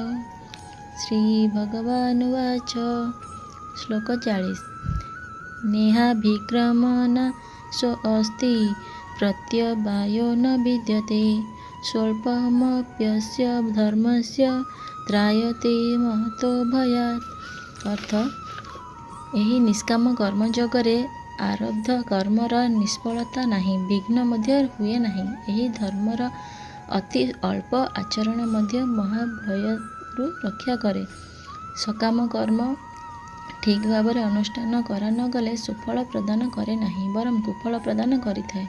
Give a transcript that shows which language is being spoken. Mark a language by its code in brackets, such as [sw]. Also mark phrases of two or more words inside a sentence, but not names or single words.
[sa] श्रीभगवानुवाच। श्लोक 40। नेहाभिक्रमनाशोऽस्ति प्रत्यवायो न विद्यते स्वल्पमप्यस्य धर्मस्य त्रायते महतो भयात्। अर्थ, [or] ଏହି ନିଷ୍କାମ କର୍ମ ଯୋଗରେ ଆରବ୍ଧ କର୍ମର ନିଷ୍ଫଳତା ନାହିଁ, ବିଘ୍ନ ମଧ୍ୟ ହୁଏ ନାହିଁ। ଏହି ଧର୍ମର ଅତି ଅଳ୍ପ ଆଚରଣ ମଧ୍ୟ ମହାଭୟରୁ ରକ୍ଷା କରେ। ସକାମ କର୍ମ ଠିକ୍ ଭାବରେ ଅନୁଷ୍ଠାନ କରା ନ ଗଲେ ସୁଫଳ ପ୍ରଦାନ କରେ ନାହିଁ, ବରଂ କୁଫଳ ପ୍ରଦାନ କରିଥାଏ।